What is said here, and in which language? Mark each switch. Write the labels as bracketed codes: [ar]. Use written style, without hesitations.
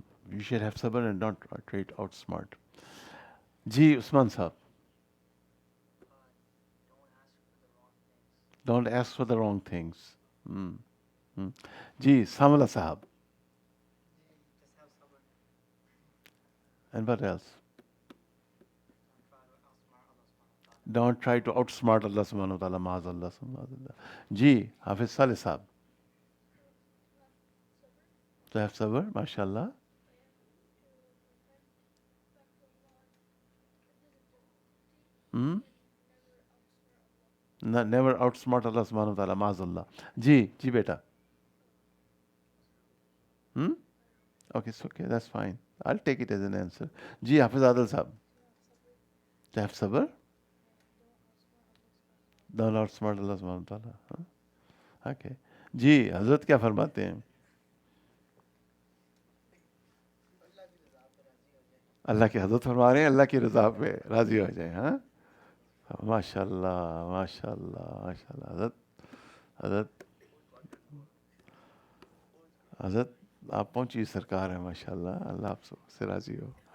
[en] You should have sabr and not try to outsmart. جی Usman Sahab, don't ask for the wrong things. جی Samla Sahab, and what else? Don't try to outsmart Allah subhanahu wa ta'ala, maaz Allah subhanahu wa ta'ala. جی Hafiz Saleh Sahab, to have sabr, mashallah. Never outsmart Allah subhanahu wa ta'ala, maaz Allah. [ur] جی جی beta. [en] Okay, it's okay, that's fine. I'll take it as an answer. جی Hafiz Adil Sahab, to have sabr, don't outsmart Allah subhanahu wa ta'ala. Okay. [ur] جی حضرت کیا فرماتے ہیں؟ اللہ کی حضرت فرما رہے ہیں اللہ کی رضا پہ راضی ہو جائیں. ہاں ماشاء اللہ، ماشاء اللہ، ماشاء اللہ. حضرت حضرت آپ پہنچی سرکار ہیں، ماشاء اللہ، اللہ آپ سے راضی ہو.